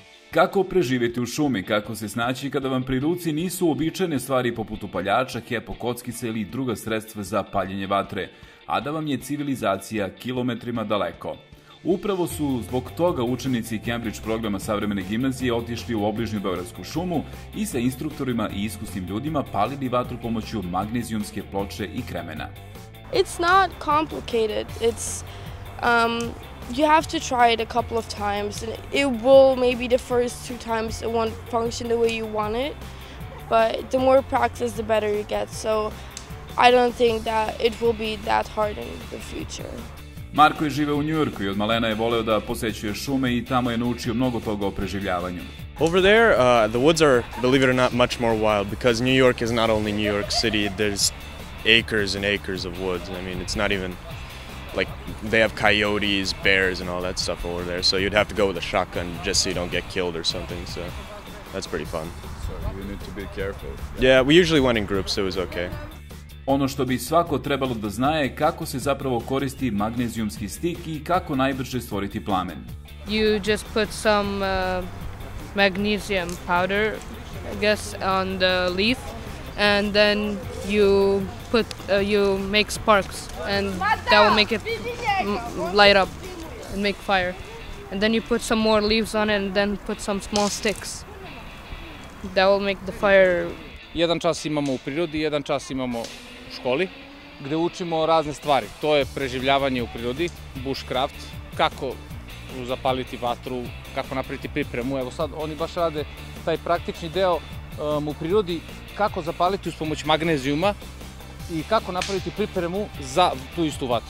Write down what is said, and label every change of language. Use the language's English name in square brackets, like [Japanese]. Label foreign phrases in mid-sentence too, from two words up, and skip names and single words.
[Serbian] Kako preživjeti u šumi, kako se snaći kada vam pri ruci nisu uobičajene stvari poput upaljača, kepo, kockice ili druga sredstva za paljenje vatre, a da vam je civilizacija kilometrima daleko. Upravo su zbog toga učenici Cambridge programa savremene gimnazije otišli u obližnju Beogradsku šumu i sa instruktorima i iskusnim ljudima palili vatru pomoću magnezijumske ploče i kremena. [English] It's not complicated. You have to try it a couple of times, and it will maybe the first 2 times it won't function the way you want it, but the more practice the better you get, so I don't think that it will be that hard in the future. [Serbian] Marko je živeo u Njujorku i od malena je voleo da posećuje šume i tamo je naučio mnogo toga o preživljavanju. [English] Over there, the woods are, believe it or not, much more wild because New York is not only New York City, there's acres and acres of woods. I mean, it's not even like they have coyotes, bears, and all that stuff over there. So you'd have to go with a shotgun just so you don't get killed or something. So that's pretty fun. So you need to be careful. Yeah, we usually went in groups, so it was okay. [Serbian] Ono što bi svako trebalo da zna je kako se zapravo koristi magnezijumski stik i kako najbrže stvoriti plamen. [English] You just put some magnesium powder, I guess, on the leaf, and then you make sparks, and that will make it light up and make fire. And then you put some more leaves on it, and then put some small sticks. That will make the fire. [Serbian] Jedan čas imamo u prirodi, jedan čas imamo u školi, gde učimo razne stvari. To je preživljavanje u prirodi, bushcraft, kako zapaliti vatru, kako napraviti pripremu. Evo sad oni baš rade taj praktični deo u prirodi, kako zapaliti uz pomoć magnezijuma i kako napraviti pripremu za tu istu vatru.